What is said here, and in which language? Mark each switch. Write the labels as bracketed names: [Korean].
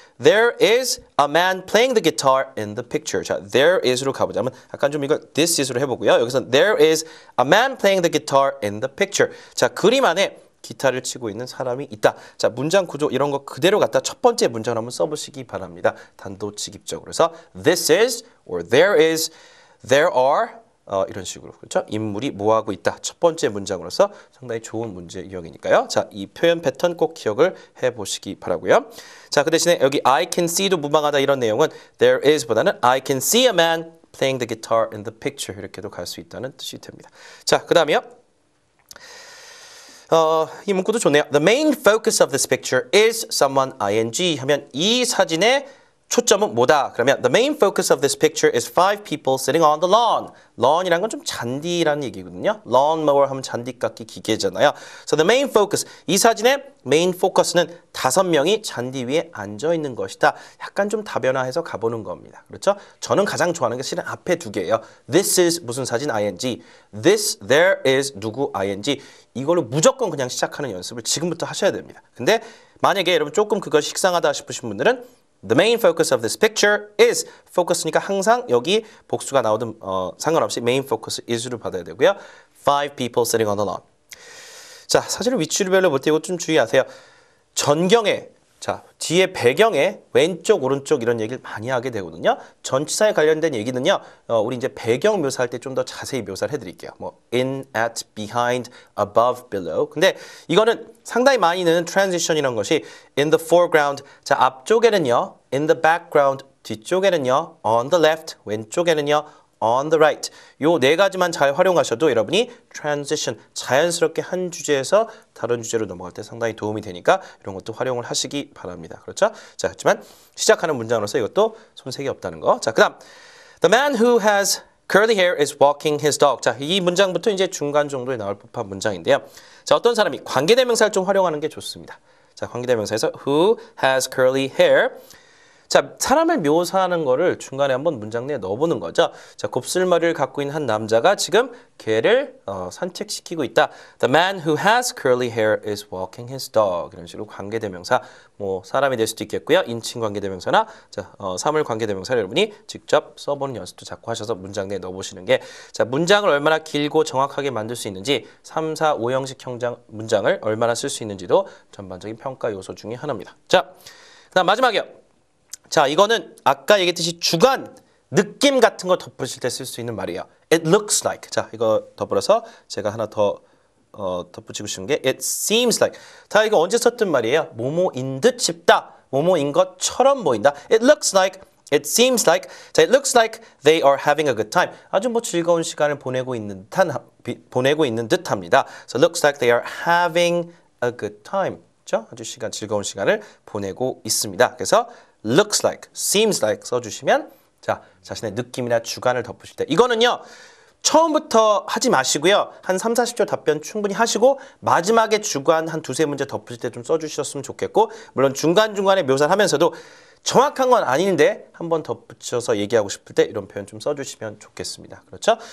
[English] There is a man playing the guitar in the picture. [Korean] 자, there is로 가보자면 약간 좀 이거 this is로 해보고요. 여기서 [English] there is a man playing the guitar in the picture. [Korean] 자, 그림 안에 기타를 치고 있는 사람이 있다. 자, 문장 구조 이런 거 그대로 갖다 첫 번째 문장을 한번 써보시기 바랍니다. 단도직입적으로. [English] 그래서 this is or there is, there are 이런 식으로 그렇죠? [Korean] 인물이 뭐하고 있다. 첫 번째 문장으로서 상당히 좋은 문제 유형이니까요. 자, 이 표현 패턴 꼭 기억을 해보시기 바라고요. [English] 자, 그 대신에 여기 I can see도 무방하다 이런 내용은 there is보다는 I can see a man playing the guitar in the picture 이렇게도 갈 수 있다는 뜻이 됩니다. [Korean] 자, 그 다음이요. 이 문구도 좋네요. [English] The main focus of this picture is someone ing 하면 이 사진의 초점은 뭐다? 그러면 the main focus of this picture is 5 people sitting on the lawn. [Korean] lawn이란 건 좀 잔디라는 얘기거든요. lawnmower 하면 잔디깎기 기계잖아요. So the main focus, 이 사진의 main focus는 5명이 잔디 위에 앉아 있는 것이다. 약간 좀 다변화해서 가보는 겁니다. 그렇죠? 저는 가장 좋아하는 게 실은 앞에 두 개예요. [English] This is 무슨 사진 ing, this, there is 누구 ing. [Korean] 이걸로 무조건 그냥 시작하는 연습을 지금부터 하셔야 됩니다. 근데 만약에 여러분 조금 그것이 식상하다 싶으신 분들은 The main focus of this picture is focus니까 항상 여기 복수가 나오든 상관없이 main focus is로 받아야 되고요. [English] 5 people sitting on the lawn. [Korean] 자, 사진을 위치별로 볼 때 이거 좀 주의하세요. 전경에 자, 뒤에 배경에 왼쪽 오른쪽 이런 얘기를 많이 하게 되거든요. 전치사에 관련된 얘기는요. 우리 이제 배경 묘사할 때 좀 더 자세히 묘사를 해드릴게요. [English] 뭐 in, at, behind, above, below. [Korean] 근데 이거는 상당히 많이 넣는 transition이라는 것이 in the foreground. [English] 자, 앞쪽에는요. in the background. 뒤쪽에는요. on the left. 왼쪽에는요. on the right. [Korean] 요 네 가지만 잘 활용하셔도 여러분이 transition, 자연스럽게 한 주제에서 다른 주제로 넘어갈 때 상당히 도움이 되니까 이런 것도 활용을 하시기 바랍니다. 그렇죠? 자, 하지만 시작하는 문장으로서 이것도 손색이 없다는 거. [English] 자, 그 다음 The man who has curly hair is walking his dog. [Korean] 자, 이 문장부터 이제 중간 정도에 나올 법한 문장인데요. 자, 어떤 사람이 관계대명사를 좀 활용하는 게 좋습니다. 자, 관계대명사에서 who has curly hair. 자, 사람을 묘사하는 거를 중간에 한번 문장 내에 넣어보는 거죠. 자, 곱슬머리를 갖고 있는 한 남자가 지금 개를 산책시키고 있다. [English] The man who has curly hair is walking his dog. [Korean] 이런 식으로 관계대명사, 뭐 사람이 될 수도 있겠고요. 인칭 관계대명사나 자, 사물 관계대명사를 여러분이 직접 써보는 연습도 자꾸 하셔서 문장 내에 넣어보시는 게 자, 문장을 얼마나 길고 정확하게 만들 수 있는지 3, 4, 5형식 문장을 얼마나 쓸 수 있는지도 전반적인 평가 요소 중에 하나입니다. 자, 그다음 마지막이요. 자, 이거는 아까 얘기했듯이 주관, 느낌 같은 거 덧붙일 때 쓸 수 있는 말이에요. [English] It looks like. [Korean] 자, 이거 더불어서 제가 하나 더 덧붙이고 싶은 게 It seems like. 자, 이거 언제 썼던 말이에요? 뭐뭐인 듯 싶다. 뭐뭐인 것처럼 보인다. It looks like. It seems like. [English] 자, it looks like they are having a good time. [Korean] 아주 뭐 즐거운 시간을 보내고 있는 듯합니다. [English] So it looks like they are having a good time. [Korean] 그렇죠? 아주 즐거운 시간을 보내고 있습니다. 그래서 looks like, seems like 써주시면 자, 자신의 느낌이나 주관을 덧붙일 때 이거는요. 처음부터 하지 마시고요. 한 3, 40초 답변 충분히 하시고 마지막에 주관 한 두세 문제 덧붙일 때 좀 써주셨으면 좋겠고 물론 중간중간에 묘사를 하면서도 정확한 건 아닌데 한번 덧붙여서 얘기하고 싶을 때 이런 표현 좀 써주시면 좋겠습니다. 그렇죠?